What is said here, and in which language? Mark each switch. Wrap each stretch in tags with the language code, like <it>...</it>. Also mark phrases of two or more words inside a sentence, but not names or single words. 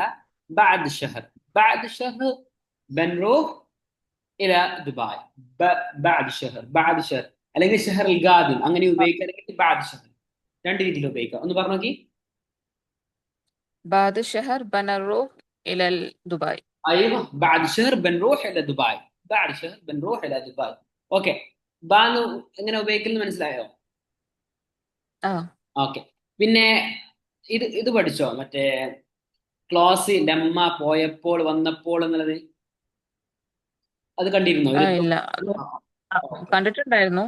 <ar>بعد شهر بنروح إلى دبي. بعد شهر അല്ലെങ്കിൽ شهر القادم</ar> <ml>അങ്ങനെ ഉപയോഗിക്കുകയാണെങ്കിൽ</ml> <ar>بعد شهر.</ar> <ml>രണ്ട് രീതിയിൽ ഉപയോഗിക്കാം. ഒന്ന് പറഞ്ഞു നോക്കി.</ml> <ar>بعد شهر بنروح إلى دبي. ايوه بعد شهر بنروح الى دبي. بعد شهر بنروح الى دبي.</ar> <ml>ഓക്കെ. ബാന്ന് എങ്ങനെ ഉപയോഗിക്കുന്നത് മനസ്സിലായോ. ആ ഓക്കെ. പിന്നെ ഇത് പഠിച്ചോ മറ്റേ ക്ലോസ് ലമ്മ പോയപ്പോൾ വന്നപ്പോൾ എന്നുള്ളത്. അത് കണ്ടിരുന്നോ ഇല്ല കണ്ടിട്ടുണ്ടായിരുന്നു.</ml>